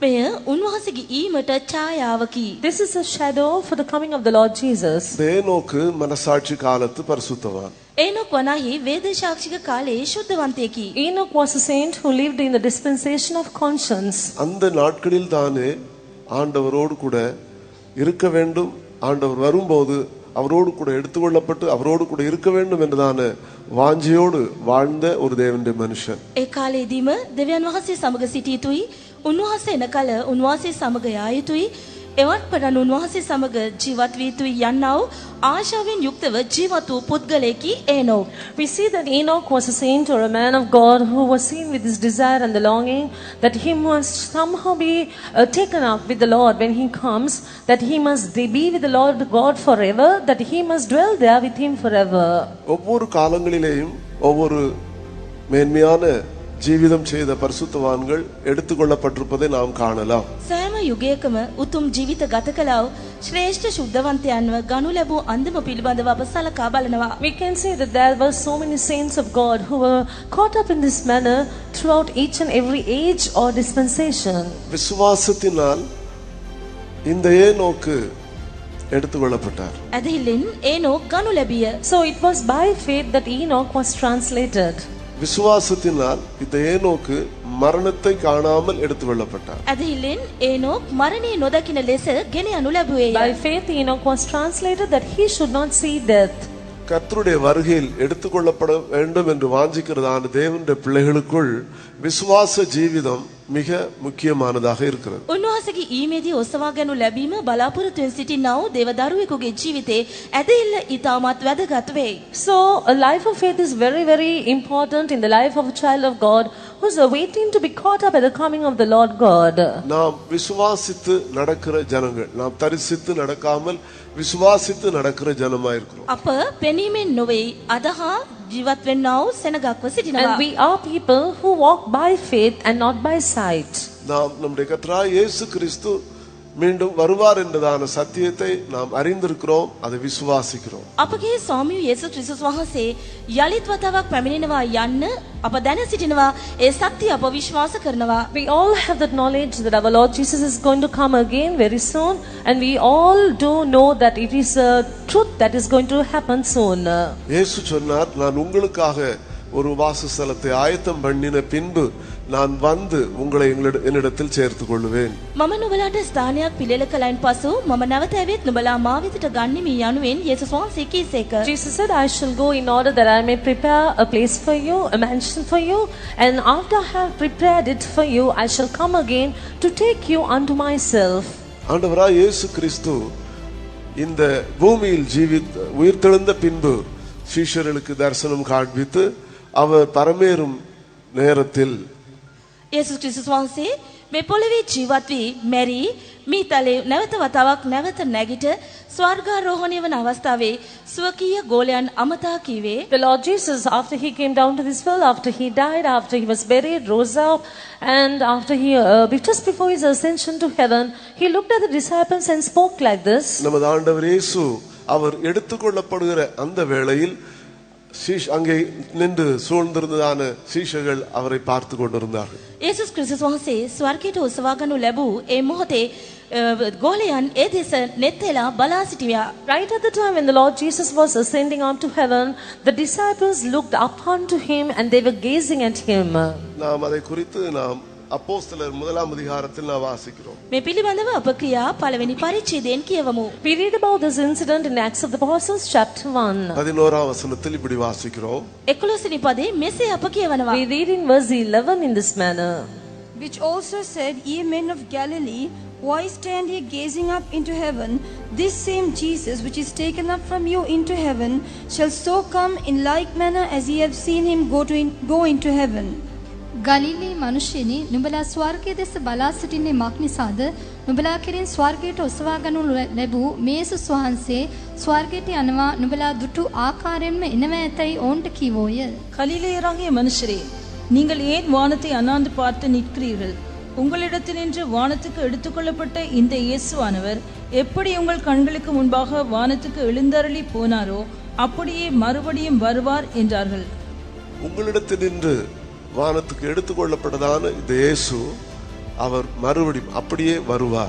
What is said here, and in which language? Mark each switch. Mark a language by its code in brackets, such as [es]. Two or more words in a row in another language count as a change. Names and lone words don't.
[si] මෙය උන්වහන්සේගේ ඊමට ඡායාවකි. [en] This is a shadow for the coming of the Lord Jesus. [ta] ஏனோக்கு மனசாட்சி காலத்து பரிசுத்தவான். [si] ඒනොක් වනාහි වේද සාක්ෂික කාලයේ ශුද්ධවන්තයෙකි. [en] Enoch was a saint who lived in the dispensation of conscience. [ta] அந்த நாட்களில் தானே ஆண்டவரோடு கூட இருக்க வேண்டும், ஆண்டவர் வரும்போது அவரோடு கூட எடுத்துக்கொள்ளப்பட்டு அவரோடு கூட இருக்க வேண்டும் என்றதான வாஞ்சையோடு வாழ்ந்த ஒரு தேவனுடைய மனுஷன். [si] ඒ කාලේදීම දෙවියන් වහන්සේ සමග සිටිය යුතුයි. උන්වහන්සේ එන කල උන්වහන්සේ සමග යා යුතුයි. එවත් පටන් උන්වහන්සේ සමග ජීවත් විය යුතුයි යන්නා වූ ආශාවෙන් යුක්තව ජීවත් වූ පුද්ගලයෙකි ඒනොක්. [en] We see that Enoch was a saint or a man of God who was seen with his desire and the longing that he must somehow be taken up with the Lord when he comes, that he must be with the Lord God forever, that he must dwell there with him forever. [ta] ஒவ்வொரு காலங்களிலேயும் ஒவ்வொரு மேன்மையான ஜீவிதம் செய்த பரிசுத்தவான்கள் எடுத்துக்கொள்ளப்பட்டிருப்பதை நாம் காணலாம். [si] සෑම යුගයකම උතුම් ජීවිත ගත කළා වූ ශ්‍රේෂ්ඨ ශුද්ධවන්තයන්ව ගනු ලැබූ අන්දම පිළිබඳව අප සලකා බලනවා. [en] We can say that there were so many saints of God who were caught up in this manner throughout each and every age or dispensation. [ta] விசுவாசத்தினால் இந்த ஏனோக்கு எடுத்துக்கொள்ளப்பட்டார். [si] ඇදහිල්ලෙන් ඒනොක් ගනු ලැබිය. [en] So it was by faith that Enoch was translated. [ta] விசுவாசத்தினால் இந்த ஏனோக்கு மரணத்தை காணாமல் எடுத்துக்கொள்ளப்பட்டார். [si] ඇදහිල්ලෙන් ඒනොක් මරණය නොදකින ලෙස ගෙන යනු ලැබුවේය. [en] By faith Enoch was translated that he should not see death. [ta] கர்த்தருடைய வருகையில் எடுத்துக்கொள்ளப்பட வேண்டும் என்று வாஞ்சிக்கிறதான தேவனுடைய பிள்ளைகளுக்குள் விசுவாச ஜீவிதம் மிக முக்கியமானதாக இருக்கிறது. [si] උන්වහන්සේගේ ඊමේදී ඔසවා ගනු ලැබීම බලාපොරොත්තුෙන් සිටිනා වූ දේව දරුවෙකුගේ ජීවිතේ ඇදහිල්ල ඊටමත් වැදගත් වේ. [en] So a life of faith is very, very important in the life of a child of God who is waiting to be caught up at the coming of the Lord God. [ta] நாம் விசுவாசித்து நடக்கிற ஜனங்கள், நாம் தரிசித்து நடக்காமல் விசுவாசித்து நடக்கிற ஜனமாயிருக்கிறோம். [si] අප පෙනීමෙන් නොවේ අදහා ජීවත් වෙන්නා වූ සෙනගක්ව සිටිනවා. [en] And we are people who walk by faith and not by sight. [ta] நாம் நம்முடைய கர்த்தராகிய இயேசு கிறிஸ்து மீண்டும் வருவார் என்றதான சத்தியத்தை நாம் அறிந்திருக்கிறோம், அதை விசுவாசிக்கிறோம். [si] අපගේ ස්වාමී යේසුස් ක්‍රිස්තුස් වහන්සේ යලිත් වතාවක් පැමිණෙනවා යන්න අප දැන සිටිනවා. ඒ සත්‍ය අප විශ්වාස කරනවා. [en] We all have that knowledge that our Lord Jesus is going to come again very soon, and we all do know that it is a truth that is going to happen soon. [ta] இயேசு சொன்னார், நான் உங்களுக்காக ஒரு வாசஸ்தலத்தை ஆயத்தம் பண்ணின பின்பு நான் வந்து உங்களை என்னிடத்தில் சேர்த்துக் கொள்வேன். [si] මම නුඹලාට ස්ථානයක් පිළිල කලයින් පසු මම නැවත ඇවිත් නුඹලා මා වෙතට ගන්නෙමි යනුවෙන් යේසුස් වහන්සේ කීසේක. [en] Jesus said, I shall go in order that I may prepare a place for you, a mansion for you, and after I have prepared it for you, I shall come again to take you unto myself. [ta] ஆண்டவராய் இயேசு கிறிஸ்து இந்த பூமியில் உயிர்த்தெழுந்த பின்பு சீஷர்களுக்கு தரிசனம் காண்பித்து அவர் பரமேறும் நேரத்தில் [si] යේසුස් ක්‍රිස්තුස් වහන්සේ මේ පොළවේ ජීවත් වී මැරි මීතලේ නැවත වතාවක් නැවත නැගිට ස්වර්ගාරෝහණය වන අවස්ථාවේ ස්වකීය ගෝලයන් අමතා කීවේ. [en] The Lord Jesus, after he came down to this world, after he died, after he was buried, rose up, and after he, just before his ascension to heaven, he looked at the disciples and spoke like this. [ta] நமது ஆண்டவர் இயேசு அவர் எடுத்துக்கொள்ளப்படுகிற அந்த வேளையில் அங்கே நின்று சூழ்ந்திருந்ததான சீஷர்கள் அவரை பார்த்து கொண்டிருந்தார்கள். [si] යේසුස් ක්‍රිස්තුස් වහන්සේ ස්වර්ගයට ඔසවා ගනු ලැබූ ඒ මොහොතේ ගෝලයන් ඒ දෙස නෙත්ලා බලා සිටියා. [en] Right at the time when the Lord Jesus was ascending up to heaven, the disciples looked up unto him and they were gazing at him. [ta] நாம் அதை குறித்து நாம் அப்போஸ்தலர் முதலாம் அதிகாரத்தில் நாம் வாசிக்கிறோம். [si] මේ පිළිබඳව අප ක්‍රියා පළවෙනි පරිච්ඡේදයෙන් කියවමු. [en] We read about this incident in Acts of the Apostles chapter 1. [ta] 11ஆம் வசனத்தில் இப்படி வாசிக்கிறோம். [si] 11 වෙනි පදේ මෙසේ අප කියවනවා. [en] We read in verse 11 in this manner. Which also said, Ye men of Galilee, why stand ye gazing up into heaven? This same Jesus which is taken up from you into heaven shall so come in like manner as ye have seen him go into heaven. [si] ගලිලී මනුෂ්‍යනි නුඹලා ස්වර්ගයේ දෙස බලා සිටින්නේ මක් නිසාද? නුඹලා කෙරෙන් ස්වර්ගයට ඔසවා ගනු ලැබූ මේසුස් වහන්සේ ස්වර්ගයට යනවා නුඹලා දුටු ආකාරයෙන්ම එනවා ඇතැයි ඔවුන්ට කීවෝය. [ta] கலிலேயராகிய மனுஷரே, நீங்கள் ஏன் வானத்தை அண்ணாந்து பார்த்து நிற்கிறீர்கள்? உங்களிடத்தினின்று வானத்துக்கு எடுத்துக்கொள்ளப்பட்ட இந்த இயேசுவானவர் எப்படி உங்கள் கண்களுக்கு முன்பாக வானத்துக்கு எழுந்தருளி போனாரோ அப்படியே மறுபடியும் வருவார் என்றார்கள். உங்களிடத்தினின்று வானத்துக்கு எடுத்துக்கொள்ளப்பட்டதான இந்த இயேசு அவர் மறுபடியும் அப்படியே வருவார்.